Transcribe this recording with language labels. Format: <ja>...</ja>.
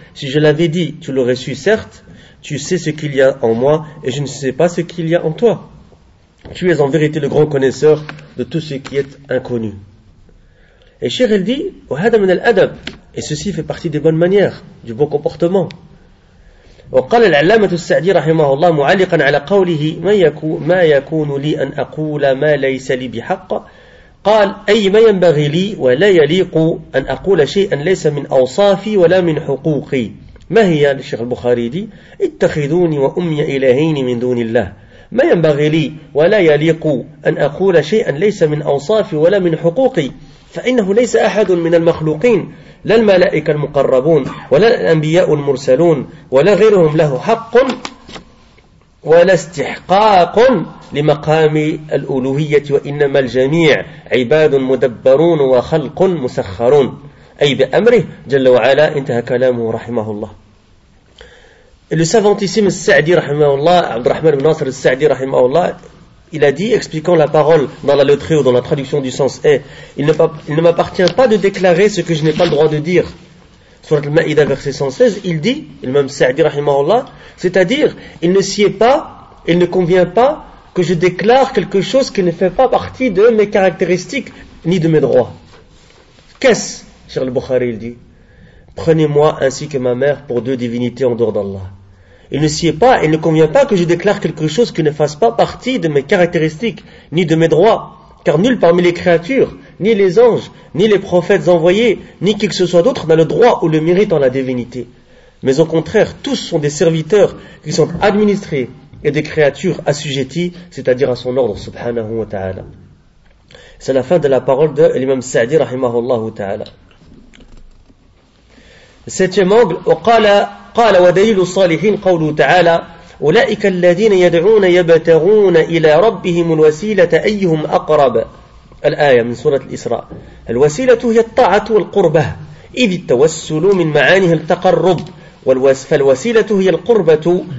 <fr>Si je l'avais dit, tu l'aurais su, certes. Tu sais ce qu'il y a en moi et je ne sais pas ce qu'il y a en toi. Tu es en vérité le grand connaisseur de tout ce qui est inconnu. Et Cheikh il dit, «</fr> <ar>وَهَدَ مِنَ الْأَدَبِ</ar> <fr>» Et ceci fait partie des bonnes manières, du bon comportement.</fr> <ar>« وَقَالَ الْعَلَّامَةُ السَّعْدِي رَحِمَهُ اللَّهُ مُعَلِّقًا عَلَى قَوْلِهِ مَا يَكُونُ لِي أَنْ أَقُولَ مَا لَيْسَ لِي بِحَقَّ قال أي ما ينبغي لي ولا يليق أن أقول شيئا ليس من أوصافي ولا من حقوقي ما هي للشيخ البخاري دي اتخذوني وأمي إلهين من دون الله ما ينبغي لي ولا يليق أن أقول شيئا ليس من أوصافي ولا من حقوقي فإنه ليس أحد من المخلوقين لا الملائكة المقربون ولا الأنبياء المرسلون ولا غيرهم له حق ولا استحقاق لمقام الألوهية وإنما الجميع عباد مدبرون وخلق مسخرون أي بأمره جل وعلا انتهى كلامه رحمه الله.</ar> <fr>Le savantissime Sa'di</fr> <ar>رحمه الله,</ar> <fr>عبد الرحمن بن ناصر Sa'di رحمه الله, il a dit, expliquant la parole dans la lettre ou dans la traduction du sens est, il ne m'appartient pas de déclarer ce que je n'ai pas le droit de dire. Surat al-Ma'ida, verset 116, il dit, le même Sa'di rahimahullah, c'est-à-dire, il ne sied pas, il ne convient pas que je déclare quelque chose qui ne fait pas partie de mes caractéristiques ni de mes droits. Qu'est-ce, Cheikh al-Bukhari, il dit, prenez-moi ainsi que ma mère pour deux divinités en dehors d'Allah. Il ne sied pas, il ne convient pas que je déclare quelque chose qui ne fasse pas partie de mes caractéristiques ni de mes droits, car nul parmi les créatures, ni les anges, ni les prophètes envoyés, ni qui que ce soit d'autre n'a le droit ou le mérite en la divinité. Mais au contraire, tous sont des serviteurs qui sont administrés et des créatures assujetties, c'est-à-dire à son ordre, subhanahu wa ta'ala. C'est la fin de la parole de l'imam Sa'di, rahimahullah ta'ala. Septième angle,</fr> <ar>وقال ودليل الصالحين قوله تعالى أولئك الذين يدعون يبتغون إلى ربهم الوسيلة أيهم أقرب. الآية من سورة الإسراء. الوسيلة هي الطاعة والقربة, إذ التوسل من معانيها التقرب, فالوسيلة هي القربة.</ar>